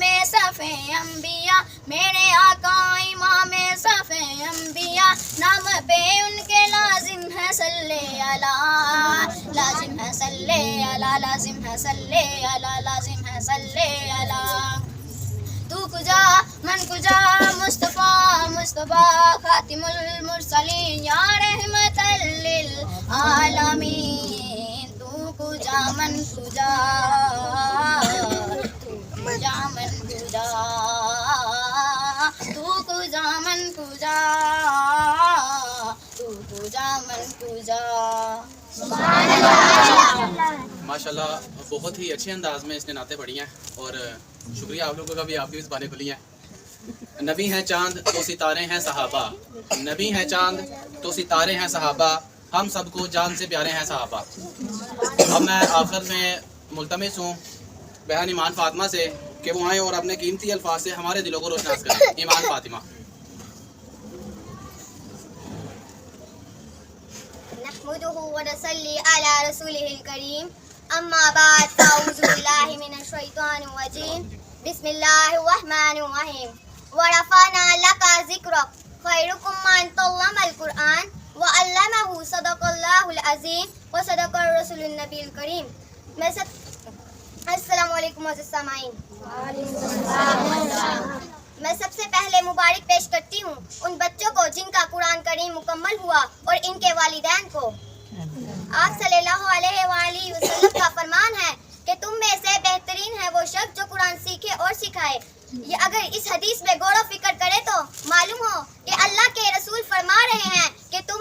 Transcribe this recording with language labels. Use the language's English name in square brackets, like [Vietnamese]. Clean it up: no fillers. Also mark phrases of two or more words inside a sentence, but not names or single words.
[Urdu] صفِ انبیاء میرے آقا امام صفِ انبیاء نام پہ ان کے لازم ہے صلی اللہ لازم ہے صلی اللہ لازم ہے صلی اللہ لازم ہے صلی اللہ [Persian] تو کجا من کجا [Urdu] مصطفیٰ مصطفیٰ [Arabic] خاتم المرسلین یا رحمت للعالمین [Persian] تو کجا من کجا تو کجا من کجا تو کجا من کجا تو کجا من کجا [Urdu] ماشاءاللہ بہت ہی اچھے انداز میں اس نے نعتیں پڑھی ہیں اور شکریہ آپ لوگوں کا بھی آپ کی بھی زبانیں کھلی ہیں نبی ہیں چاند تو ستارے ہیں صحابہ نبی ہیں چاند تو ستارے ہیں صحابہ ہم سب کو جان سے پیارے ہیں صحابہ اب میں آخر میں ملتمس ہوں بہن ایمان فاطمہ سے کہ وہ آئیں اور اپنے قیمتی الفاظ سے ہمارے دلوں کو روشناس کریں ایمان فاطمہ [Arabic] نحمده ونصلي على رسوله الكريم اما بعد فاعوذ بالله من الشيطان الرجيم بسم الله الرحمن الرحيم ورفعنا لك ذكرك خيركم من تعلم القرآن وعلمه صدق الله العظيم وصدق الرسول النبي الكريم السلام علیکم [Urdu] معزز سامعین میں سب سے پہلے مبارک پیش کرتی ہوں ان بچوں کو جن کا قرآن کریم مکمل ہوا اور ان کے والدین کو آپ صلی اللہ علیہ وآلہ وسلم کا فرمان ہے کہ تم میں سے بہترین ہے وہ شخص جو قرآن سیکھے اور سکھائے یہ اگر اس حدیث میں غور و فکر کرے تو معلوم ہو کہ اللہ کے رسول فرما رہے ہیں کہ تم